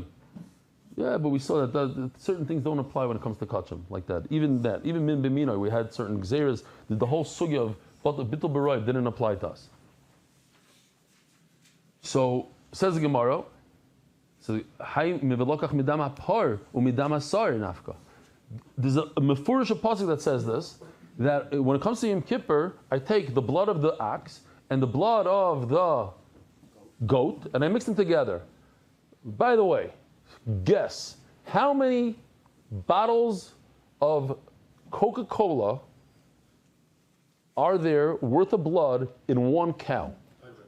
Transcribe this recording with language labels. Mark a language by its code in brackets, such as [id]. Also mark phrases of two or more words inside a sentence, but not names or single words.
[en] Yeah, but we saw that certain things don't apply when it comes to kachim, like that. Even [he] מין במינו, [en] we had certain gzeras. The whole sugya of [he] ביטול ברוב [en] didn't apply to us. So says the Gemara. [he] So היי מבלוקח מדם הפר ומדם השעיר נפקא. [en] There's a [he] מפורש פסוק [en] that says this, that when it comes to Yom Kippur, I take the blood of the ox and the blood of the goat and I mix them together. By the way, guess how many bottles of Coca-Cola are there worth of blood in one cow?